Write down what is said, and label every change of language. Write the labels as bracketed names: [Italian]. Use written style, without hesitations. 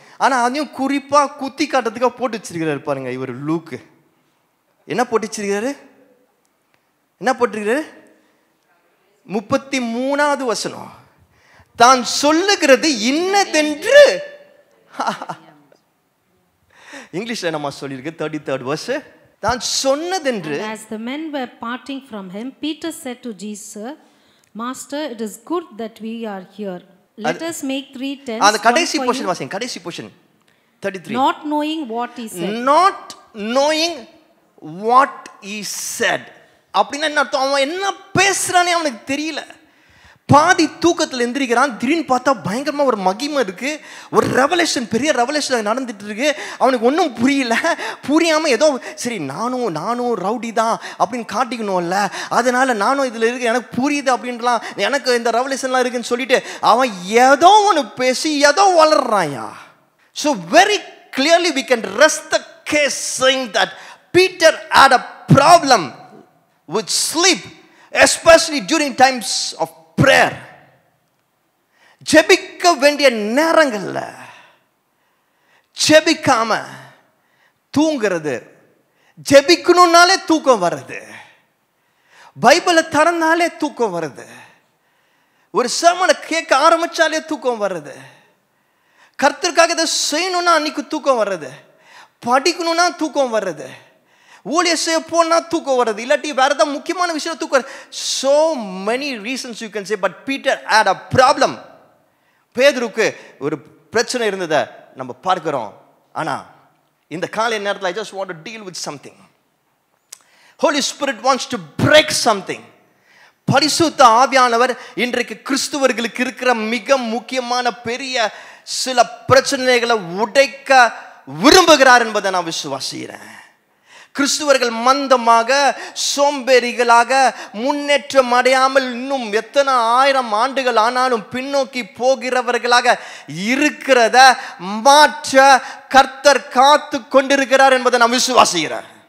[Tamil] ஆனால் அதையும் குறிப்பாக குத்தி காட்டுறதுக்காக போட்டு வச்சிருக்கிறாரு பாருங்க. இவர் லூக்கு என்ன போட்டு வச்சிருக்கிறாரு? என்ன போட்டிருக்கிறாரு? 33வது வசனம், தான் சொல்லுகிறது இன்னதென்று. இங்கிலீஷ்ல நம்ம சொல்லியிருக்கு [English] 33rd verse, [Tamil] தான் சொன்னதென்று. [English] As the men were parting from him, Peter said to Jesus, Master, it is good that we are here. Let us make 3 tents. [Tamil] அந்த கடைசி போர்ஷன் வாசிங்க, கடைசி portion 33. [English] Not knowing what he said. Not knowing what he said. [Tamil] அப்படின்னா என்ன அர்த்தம்? அவன் என்ன பேசுறானே அவனுக்கு தெரியல. பாதி தூக்கத்தில் எந்திரிக்கிறான். திடீர்னு பார்த்தா பயங்கரமா ஒரு மகிமை இருக்கு, ஒரு ரெவலேஷன், பெரிய ரெவலேஷன் நடந்துட்டு இருக்கு. அவனுக்கு ஒன்றும் புரியல. புரியாம ஏதோ சரி நானும் ரவுடி தான் அப்படின்னு காட்டிக்கணும்ல, அதனால நானும் இதுல இருக்கு, எனக்கு புரியுது அப்படின்லாம், எனக்கு இந்த ரெவலேஷன்லாம் இருக்குன்னு சொல்லிட்டு அவன் ஏதோ ஒன்று பேசி ஏதோ வளர்றாயா. [English] So very clearly we can rest the case saying that Peter had a problem with sleep, especially during times of prayer. [Tamil] ஜெபிக்க வேண்டிய நேரங்கள்ல ஜெபிக்காம தூங்குறது, ஜெபிக்கணும்னாலே தூக்கம் வருது, பைபிளை திறந்தாலே தூக்கம் வருது, ஒரு sermon கேட்க ஆரம்பிச்சாலே தூக்கம் வருது, கர்த்தருக்காக இதை செய்யணும்னா அன்னைக்கு தூக்கம் வருது, படிக்கணும்னா தூக்கம் வருது, ஊழிய செய்ய போனா தூக்கம் வருது, இல்லாட்டி வேற ஏதாவது முக்கியமான விஷயம் தூக்கம் வருது. [English] So many reasons you can say, but Peter had a problem. [Tamil] பேதுருக்கு ஒரு பிரச்சனை இருந்ததை நம்ம பார்க்கிறோம். ஆனா இந்த காலை நேரத்தில் [English] I just want to deal with something. Holy Spirit wants to break something. [Tamil] பரிசுத்த ஆவியானவர் இன்றைக்கு கிறிஸ்துவர்களுக்கு இருக்கிற மிக முக்கியமான பெரிய சில பிரச்சனைகளை உடைக்க விரும்புகிறார் என்பதை நான் விசுவாசிக்கிறேன். கிறிஸ்துவர்கள் மந்தமாக, சோம்பேறிகளாக, முன்னேற்றம் அடையாமல் இன்னும் எத்தனை 1000 ஆண்டுகள் ஆனாலும் பின்னோக்கி போகிறவர்களாக இருக்கிறத மாற்ற கர்த்தர் காத்து கொண்டிருக்கிறார் என்பதை நான் விசுவாசிக்கிறேன்.